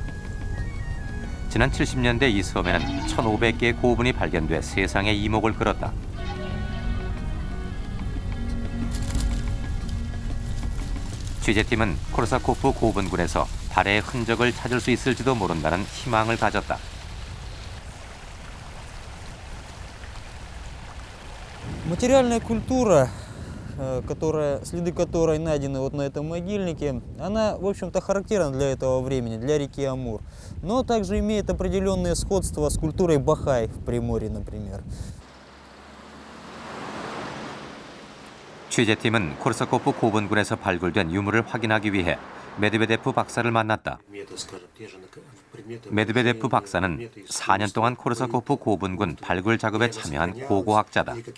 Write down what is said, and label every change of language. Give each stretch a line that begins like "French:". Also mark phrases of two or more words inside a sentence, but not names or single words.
Korean: 지난 70년대 이 섬에는 1,500개의 고분이 발견돼 세상의 이목을 끌었다. 취재팀은 코르사코프 고분군에서 발해의 흔적을 찾을 수 있을지도 모른다는 희망을 가졌다.
Russian: Материальная культура, следы которой найдены вот на этом могильнике, она, в общем-то, характерна для этого времени, для реки Амур. Но также имеет определенное сходство с культурой Бахай в Приморье, например.
Korean: 취재팀은 코르사코프 고분군에서 발굴된 유물을 확인하기 위해 메드베데프 박사를 만났다. 메드베데프 박사는 4년 동안 코르사코프 고분군 발굴 작업에 참여한 고고학자다.